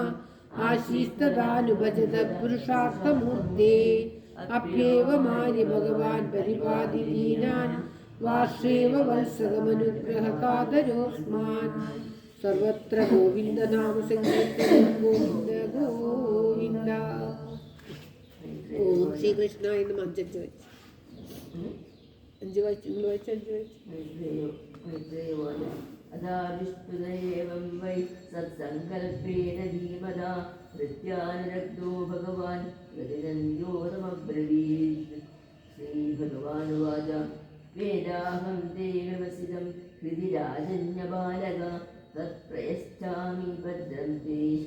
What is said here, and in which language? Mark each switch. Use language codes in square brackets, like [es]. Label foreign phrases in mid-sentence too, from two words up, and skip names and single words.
[sa] आशीस्तदानुभजत पुरुषार्थमूर्ते अप्येव मार्य भगवान् परिपाति दीनान् वाश्रेव वत्सगमनुग्रहकातरोऽस्मान् सर्वत्र गोविन्द नाम संकीर्तनं गोविन्द गोविन्द ॐ श्रीकृष्णाय नमः [ml] അഞ്ച് വായിച്ചു [sa] अताविष्टुतयेवं वै सत्सङ्कल्पेन धीमता प्रत्यानुरक्तो भगवान् प्रतिनन्द्योतमब्रवीत् श्रीभगवानुवाच वेदाहं ते व्यवसितं हृदि राजन्यबालक तत्प्रयश्चामि भद्रं ते